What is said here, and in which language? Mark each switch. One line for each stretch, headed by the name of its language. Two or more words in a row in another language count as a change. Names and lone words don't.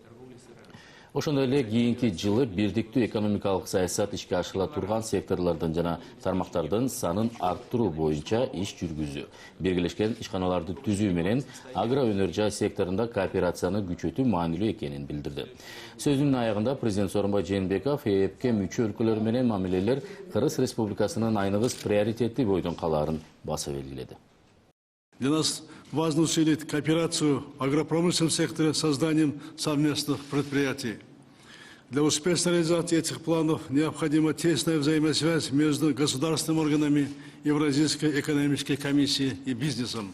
Kyrgyz: Ошондой эле кийинки жылы бирдиктүү экономикалык саясат ишке ашырыла турган секторлордун жана тармактардын санын арттыруу боюнча иш жүргүзүү, биргелешкен ишканаларды түзүү менен агроөнөр жай секторунда кооперацияны күчөтүү маанилүү экенин билдирди. Сөзүнүн аягында президент Сооронбай Жээнбеков ЭЭПке мүчө өлкөлөр менен мамилелер Кыргыз Республикасынын айныгыс приоритеттүү бойдон калаарын баса белгиледи.
Russian: Для нас важно усилить кооперацию в агропромышленном секторе созданием совместных предприятий. Для успешной реализации этих планов необходима тесная взаимосвязь между государственными органами Евразийской экономической комиссии и бизнесом.